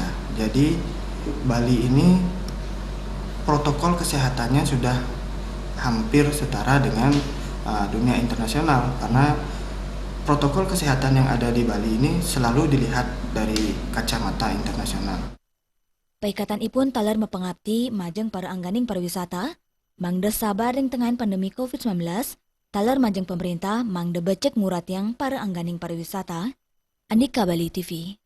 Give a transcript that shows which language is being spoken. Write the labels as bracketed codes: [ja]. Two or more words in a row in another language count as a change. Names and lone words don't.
[id] Jadi Bali ini protokol kesehatannya sudah hampir setara dengan dunia internasional, karena protokol kesehatan yang ada di Bali ini selalu dilihat dari kacamata internasional. [ban] Paikatan ipun taler mepengabdi majeng para angganing pariwisata, mangde sabar ring tengahan pandemi COVID-19, taler majeng pemerintah mangde becek murat yang para angganing pariwisata. [id] Andika Bali TV.